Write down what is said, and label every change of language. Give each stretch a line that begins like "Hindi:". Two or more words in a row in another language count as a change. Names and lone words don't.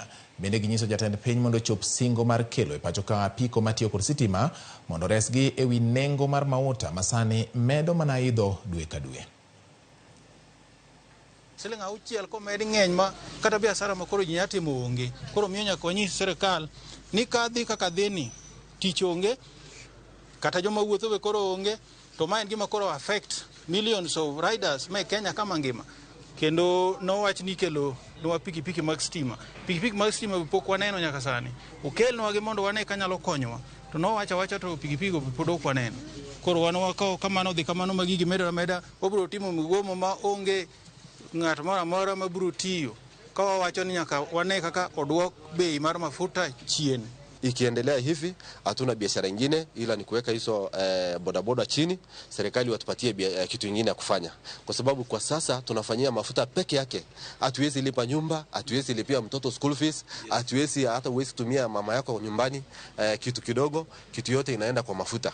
Luo (Kenya and Tanzania): Bende ginyiso jatend piny mondo chop singo mar kelo e pacho ka apiko matiyo kod sitima mondo resgi ewi nengo mar mauta masani medo mana idho dwe ka dwe. Siling auchiel komedi ng'eny ma kata biashara ma koro ji timo onge. Koro miyo nyaka wanyis sirkal ni kadhi kaka dhini tich onge kata joma wuotho be koro onge, to ma en gima koro
English: affect millions of riders
Luo (Kenya and Tanzania): ma Kenya kama ngima. Kendo nowach ni kelo nwa pikipiki mag stima. Pikipiki mag stima pok waneno nyaka sani. Okelnwa gi mondo wane kanyalo konyowa. To nowacha to pikipiki go pod ok waneno. Koro wanwa kamano dhi kamano magigi meda obiro timo migomo ma onge ng'at moro amora mabiro tiyo ka wawacho ni nyaka wane kaka odwok bei mar mafuta chien.
Swahili: Ikiendelea hivi hatuna biashara nyingine ila ni kuweka hizo bodaboda chini, serikali watupatie kitu kingine ya kufanya, kwa sababu kwa sasa tunafanyia mafuta peke yake. Hatuwezi lipa nyumba, hatuwezi lipia mtoto
English: school fees,
Swahili: hatuwezi hata uwezi tumia mama yako nyumbani kitu kidogo, kitu yote inaenda kwa mafuta.